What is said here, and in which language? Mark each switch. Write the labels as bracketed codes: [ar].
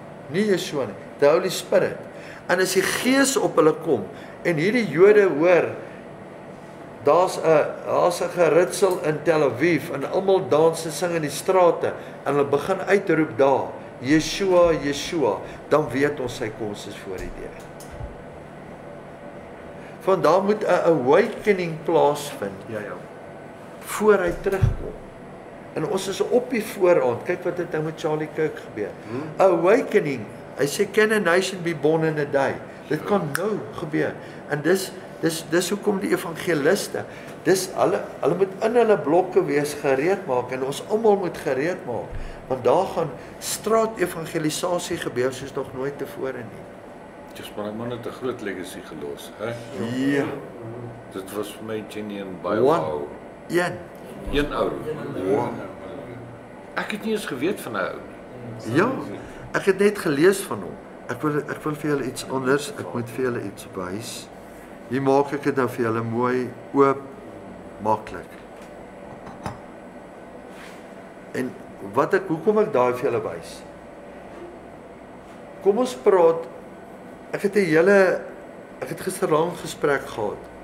[af] Nie Yeshua nie, [en] the Holy Spirit. [af] En as die Gees op hulle kom, en hierdie Jode hoor, daar's 'n geritsel in Tel Aviv, en almal dans en sing in die strate, en hulle begin uitroep daar, Yeshua, Yeshua, dan weet ons sy koms is voor die deur. Van daar moet 'n awakening plaasvind, voor hy terugkom. En ons is op die vooraand, kyk wat het nou met Charlie Kirk gebeur. [en] Awakening, [af] hy sê, [en] can a nation be born in a day? [af] Dit kan nou gebeur. En dis hoekom die evangeliste, hulle moet in hulle blokke wees, gereed maak, en ons almal moet gereed maak, want daar gaan straat-evangelisasie gebeur soos nog nooit tevore nie. Dis maar man het 'n groot legacy gelos, hè? Ja. Dit was vir my genuine baie [en] One. [af] ou. Een ou. Wow. Ek het nie eens geweet van hy ou nie. Ja, ek het net gelees van hom. Ek wil vir julle iets anders, ek moet vir julle iets wys. Hier maak ek dit nou vir julle mooi, oop, maklik. En hoekom ek daai vir julle wys? Kom ons praat, ek het gister lank gesprek gehad.